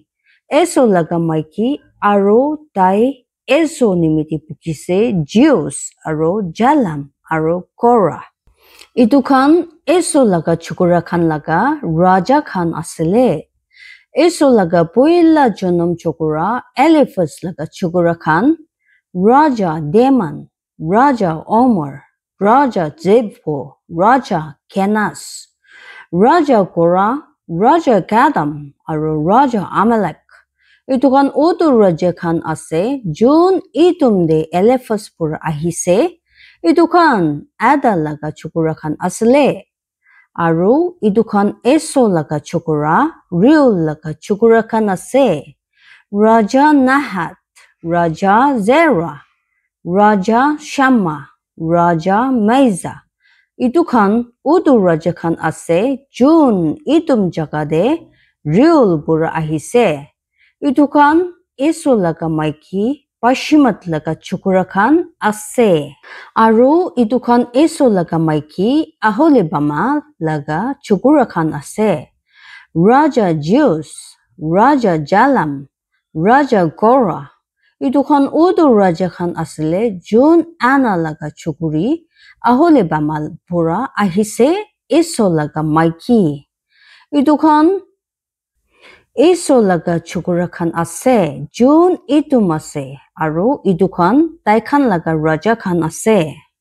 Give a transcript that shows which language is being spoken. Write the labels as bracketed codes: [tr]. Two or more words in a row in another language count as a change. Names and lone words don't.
[nag] Eso laga maiki aro tai eso nimiti pukise Jews aro Jalam aro Korah. Itu khan eso laga chukura khan laga Raja khan asle. Eso laga puila jonom chukura Eliphaz laga chukura khan Raja Deman, Raja Omer, Raja Zebho, Raja Kenas, Raja Korah, Raja Gadam, aro Raja Amalek. Itu kan utu raja khan ase, Jun itum de Eliphaz pur ahise, itu kan Ada laga chukura khan asle. Aru itu kan Eso laga chukura, Reul laga chukura khan ase, Raja Nahat, Raja Zerah, Raja Shamma, Raja Maiza. Itu kan utu raja khan ase, Jun itum jagade Reul pura ahise. Itu kan Eso laga maiki Pashimat laga chukura khan ase. Aru itu kan Eso laga maiki Aholibama laga chukura khan ase. Raja Jews, Raja Jalam, Raja Korah. Itu kan utu raja khan asle Jun Anna laga chukuri Aholibama pura ahise Eso laga maiki. Itu kan Eso laga chukura khan ase, Jun itum ase, aru itu kan tai khan laga raja khan ase.